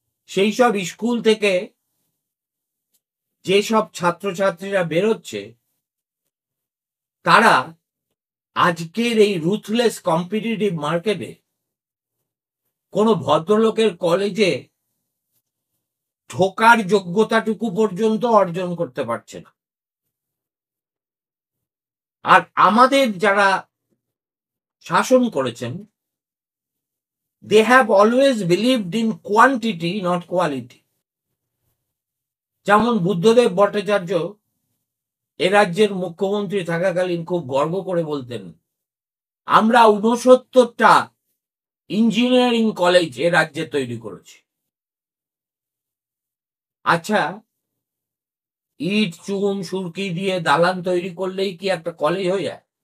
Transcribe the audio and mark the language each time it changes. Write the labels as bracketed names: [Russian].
[Bangla] সেই সব স্কুল থেকে যেসব ছাত্রছাত্রীরা বেরোচ্ছে, তারা আজকের এই রুথলেস কম্পিটিটিভ মার্কেটে কোনো ভদ্রলোকের কলেজে ঢোকার যোগ্যতাটুকু পর্যন্ত অর্জন করতে পারছে না। আর আমাদের যারা শাসন করেছেন, [English] they have always believed in quantity, not quality. [Bangla] যেমন বুদ্ধদেব ভট্টাচার্য এ রাজ্যের মুখ্যমন্ত্রী থাকাকালীন খুব গর্ব করে বলতেন, আমরা 69টা ইঞ্জিনিয়ারিং কলেজ এ রাজ্যে তৈরি করেছি। আচ্ছা, ইট, চুন, সুরকি দিয়ে দালান তৈরি করলেই কি একটা কলেজ হয়ে যায়?